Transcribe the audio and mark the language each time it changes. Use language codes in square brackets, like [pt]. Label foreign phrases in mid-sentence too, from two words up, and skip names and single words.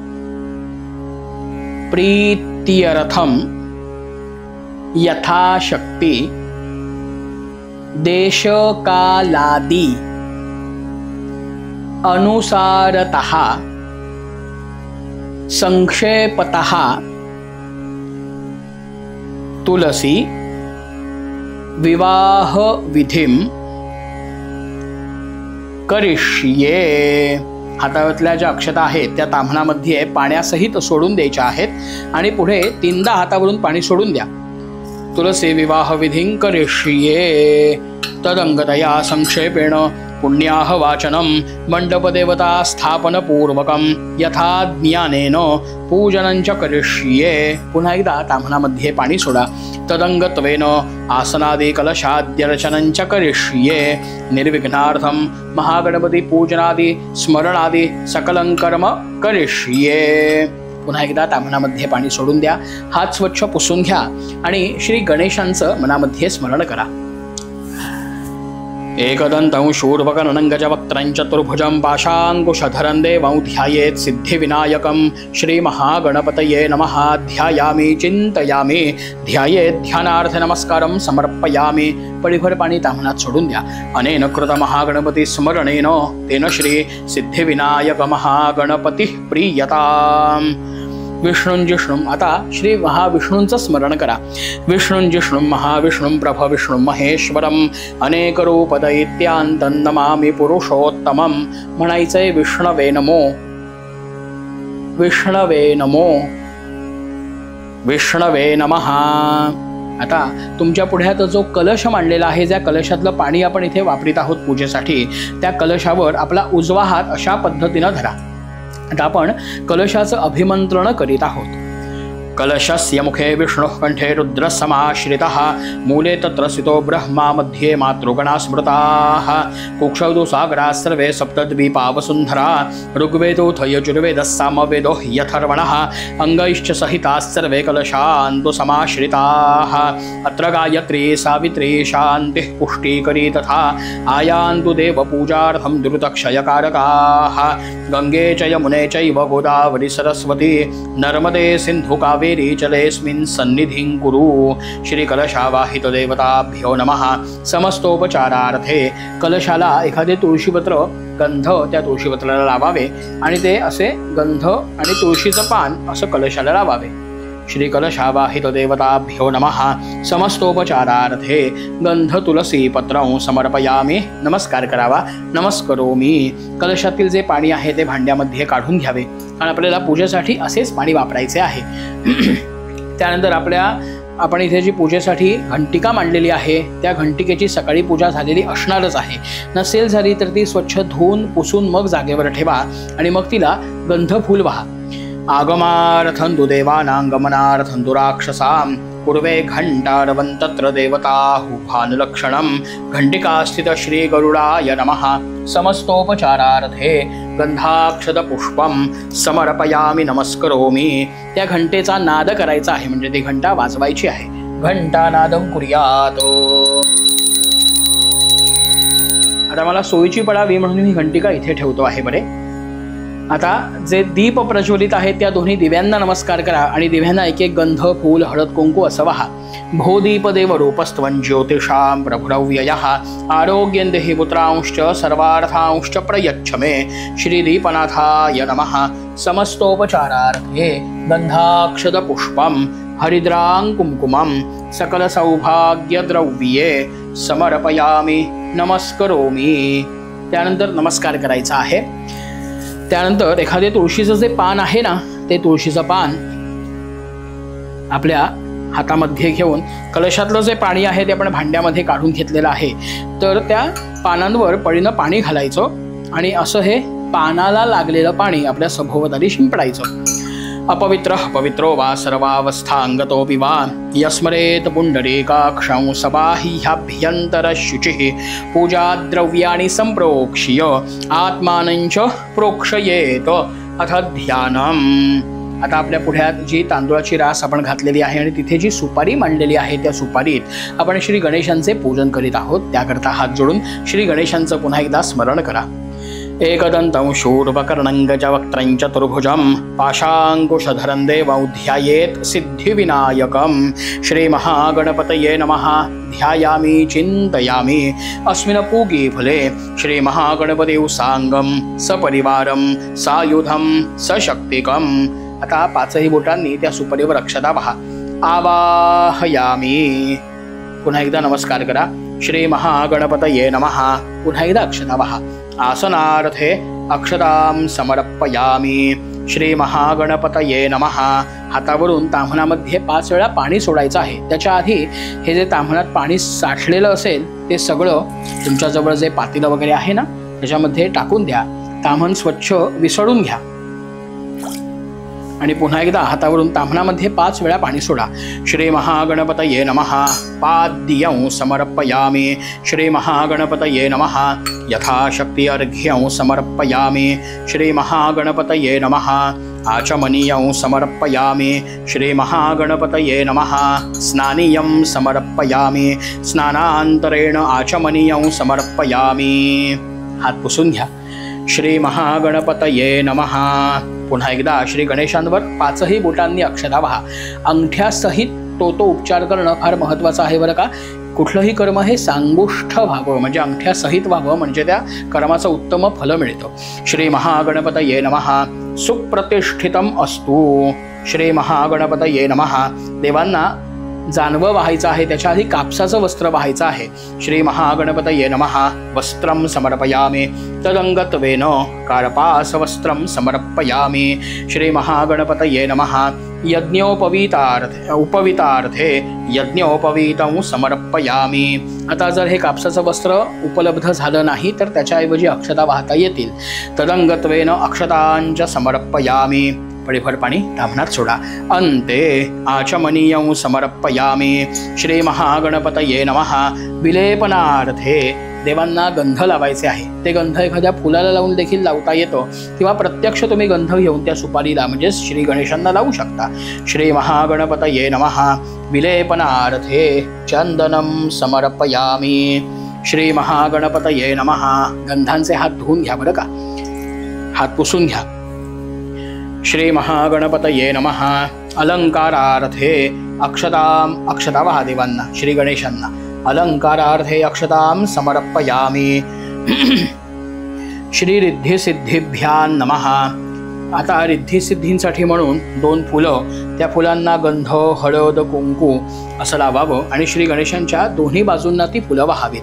[sa] प्रीत्यर्थम यथाशक्ति देशकालादि अनुसारतः संक्षेपतः तुलसी विवाह विधिं करिष्ये. [mr] हातावरल्या ज्या अक्षता आहेत त्या ताम्हणामध्ये पाण्यासहित सोडून द्यायच्या आहेत आणि पुढे 3दा हातावरून पाणी सोडून द्या. [sa] तुलसी विवाह विधिं करिष्ये तदंगतया संक्षेपेण पुण्याह वाचनम मंडपदेवता स्थापन पूर्वकम यथा ज्ञानेन पूजनंच करिष्ये. [mr] पुन्हा एकदा ताम्हणामध्ये पाणी सोडा. [sa] तदंगत्वेन आसनादि कलशाद्यर्चनंच करिष्ये निर्विघ्नार्थम महागणपती पूजनादि स्मरणादि सकलं कर्म करिष्ये. [mr] पुन्हा एकदा ताम्हणामध्ये पाणी सोडून द्या. हात स्वच्छ पुसून घ्या आणि श्री गणेशांचं मनामध्ये स्मरण करा. [sa] एकदन्तं शूर्पकर्णं गजवक्त्रं चतुर्भुजं पाशाङ्कुशधरं देवं ध्यायेत् सिद्धिविनायकं श्रीमहागणपतये नमः. ध्यायामि चिंतयामि ध्यायेत् ध्यानार्थ नमस्कारं समर्पयामि. [mr] पळीभर पाणी ताम्हणात सोडून द्या. [sa] अनेन कृत महागणपती स्मरणेन तेन श्री सिद्धिविनायक महागणपती प्रीयताम्. [mr] विष्णुंजिष्णुं आता श्री महाविष्णूंचं स्मरण करा. [sa] विष्णुंजिष्णुं महाविष्णुं प्रभविष्णुं महेश्वरं अनेक रूप दैत्यांतं नमामि पुरुषोत्तमं. म्हणायचंय विष्णवे नमो विष्णवे नमो विष्णवे नमः. [mr] आता तुमच्या पुढ्यात जो कलश मांडलेला आहे, ज्या कलशातलं पाणी आपण इथे वापरीत आहोत पूजेसाठी, त्या कलशावर आपला उजवा हात अशा पद्धतीनं धरा. आता आपण कलशाचं अभिमंत्रण करीत आहोत. [sa] कलशस्य मुखे विष्णुः कंठे रुद्र समाश्रितः मूले तत्र स्थितो ब्रह्मा मध्ये मातृगणा स्मृताः कुक्षौ सागराः सर्वे सप्तद्वीपा वसुन्धरा ऋग्वेदोऽथ यजुर्वेदः सामवेदो यथर्वणः अंगैश्च सहिताः सर्वे कलशान्तु समाश्रिताः अत्र गायत्री सावित्री शान्तिः पुष्टिकरी तथा आयान्तु देवपूजार्थं द्रुतक्षयकारकाः गंगे च यमुने चैव गोदावरी सरस्वती नर्मदे सिन्धु कावेरी जलेस्मिन् सन्निधिं कुरु. श्री कलशावाहित देवताभ्यो नमः. [mr] समस्तोपचारार्थे कलशाला एखादे तुळशीपत्र गंध त्या तुळशीपत्राला लावावे आणि ते असे गंध आणि तुळशीचं पान असं कलशाला लावावे. [sa] श्री कलशावाहित देवताभ्यो नमः. समस्तोपचारार्थे गंध तुलसी पत्रं समर्पयामि. [mr] नमस्कार करावा. नमस्करोमि. कलशातील जे पाणी आहे ते भांड्यामध्ये काढून घ्यावे आणि आपल्याला पूजेसाठी असेच पाणी वापरायचे आहे. त्यानंतर आपण इथे जी पूजेसाठी घंटिका मांडलेली आहे त्या घंटिकेची सकाळी पूजा झालेली असणारच आहे. नसेल झाली तर ती स्वच्छ धुवून पुसून मग जागेवर ठेवा आणि मग तिला गंध फूल वहा. [sa] आगमार्थं तु देवानां गमनार्थं तु राक्षसां पूर्वे घंटारवं तत्र देवताहुभानुलक्षणं घंटिकास्थित श्री गरुडाय नमः. समस्तोपचारार्थे गंधाक्षत पुष्पं समर्पयामि. नमस्करोमि. [mr] त्या घंटेचा नाद करायचा आहे, म्हणजे ती घंटा वाजवायची आहे. [sa] घंटानादं कुर्यात. [mr] आता मला सोयीची पडावी म्हणून मी घंटिका इथे ठेवतो आहे. बरे आता जे दीप प्रज्वलित आहेत त्या दोन्ही दिव्यांना नमस्कार करा आणि दिव्यांना एक एक गंध, फूल, हळद, कुंकू असं वहा. [sa] भो दीपदेव रूपस्त्वं ज्योतिषां प्रभुरव्ययः आरोग्यं देहि पुत्रांश्च सर्वार्थांश्च प्रयच्छ मे. श्रीदीपनाथाय नमः. समस्तोपचारार्थे गंधाक्षत पुष्पं हरिद्रां कुंकुमं सकल सौभाग्यद्रव्ये समर्पयामि नमस्करोमि. [mr] त्यानंतर नमस्कार करायचा आहे. त्यानंतर एखादे तुळशीचं जे पान आहे ना, ते तुळशीचं पान आपल्या हातामध्ये घेऊन कलशातलं जे पाणी आहे ते आपण भांड्यामध्ये काढून घेतलेलं आहे, तर त्या पानांवर पळीनं पाणी घालायचं आणि असं हे पानाला लागलेलं पाणी आपल्या सभोवताली शिंपडायचं. [sa] अपवित्र पवित्रो वा सर्वावस्थांगतोऽपि वा यस्मरेत पुंडरीकाक्षं सबाह्याभ्यन्तरशुचिः पूजाद्रव्याणि सम्प्रोक्ष्य आत्मानञ्च प्रोक्षयेत. अथ ध्यानम्. [mr] आता आपल्या पुढ्यात जी तांदूळाची रास आपण घातलेली आहे आणि तिथे जी सुपारी मांडलेली आहे त्या सुपारीत आपण श्री गणेशांचे पूजन करीत आहोत. त्याकरता हात जोडून श्री गणेशांचं पुन्हा एकदा स्मरण करा. [sa] एकदन्तं शूर्पकर्णं गजवक्त्रं चतुर्भुजं पाशाङ्कुशधरं देवं ध्यायेत् सिद्धिविनायकं. श्रीमहागणपतये नमः. ध्यायामि चिन्तयामि अस्मिन् पूगी फले श्रीमहागणपतिं साङ्गं सपरिवारं सायुधं सशक्तिकम्. [mr] आता पाचही बोटांनी त्या सुपारीवर अक्षता वहा. [sa] आवाहयामि. [mr] पुन्हा एकदा नमस्कार करा. [sa] श्री महागणपतये नमः. [mr] पुन्हा एकदा अक्षता वहा. [sa] आसनार्थे अक्षतां समर्पयामि. श्री महागणपतये नमः. [mr] हातावरून ताम्हणामध्ये 5 वेळा पाणी सोडायचं आहे. त्याच्या आधी हे जे ताम्हणात पाणी साठलेलं असेल ते सगळं तुमच्याजवळ जे पातेलं वगैरे आहे ना त्याच्यामध्ये टाकून द्या. ताम्हण स्वच्छ विसळून घ्या आणि पुन्हा एकदा हातावरून ताम्हणामध्ये 5 वेळा पाणी सोडा. [sa] श्री महागणपतये नमः. पाद्यं समर्पयामि. श्री महागणपतये नमः. यथाशक्ति अर्घ्यं समर्पयामि. श्री महागणपतये नमः. आचमनीयं समर्पयामि. श्री महागणपतये नमः. स्नानीयं समर्पयामि. स्नानान्तरेण आचमनीयं समर्पयामि. [mr] हात पुसून घ्या. [sa] श्री महागणपतये नमः. [mr] पुन्हा एकदा श्री गणेशांवर 5ही बोटांनी अक्षता वहा. अंगठ्यासहित तो उपचार करणं फार महत्त्वाचं आहे बरं का. कुठलंही कर्म हे सांगुष्ठ व्हावं म्हणजे अंगठ्यासहित व्हावं म्हणजे त्या कर्माचं उत्तम फल मिळतं. [sa] श्री महागणपतये नमः. सुप्रतिष्ठितम अस्तु. श्री महागणपतये नमः. [mr] देवांना जानवं वाहायचं आहे त्याच्या आधी कापसाचं वस्त्र वाहायचं आहे. [sa] श्री महागणपतये नमः. वस्त्रं समर्पयामि. तदंगत्वेन कार्पासवस्त्रं समर्पयामि. श्री महागणपतये नमः. उपवितार्थे यज्ञोपवीतं समर्पयामि. [mr] आता जर हे कापसाचं वस्त्र उपलब्ध झालं नाही तर त्याच्याऐवजी अक्षता वाहता येतील. [sa] तदंगत्वेन अक्षतांच समर्पयामि. [mr] पळीभर पाणी ताम्हणात सोडा. [sa] अन्ते आचमनीयं समर्पयामि. श्री महागणपतये नमः. [mr] विलेपनार्थे देवांना गंध लावायचे आहे. ते गंध एखाद्या फुलाला लावून देखील लावता येतं किंवा प्रत्यक्ष तुम्ही गंध घेऊन त्या सुपारीला म्हणजे श्री गणेशांना लावू शकता. [sa] श्री महागणपतये नमः. विलेपनार्थे चंदनं समर्पयामि. श्री महागणपतये नमः. [mr] गंधांचे हात धुवून घ्या बरं का. हात पुसून घ्या. [sa] श्री महागणपतये नमः. [mr] अलंकारार्थे अक्षता वहा देवांना श्री गणेशांना. [sa] अलंकारार्थे अक्षतां समर्पयामि. श्री रिद्धिसिद्धिभ्यां नमः. [mr] आता रिद्धिसिद्धींसाठी म्हणून 2 फुलं त्या फुलांना गंध, हळद, कुंकू असं लावावं आणि श्री गणेशांच्या दोन्ही बाजूंना ती फुलं वहावीत.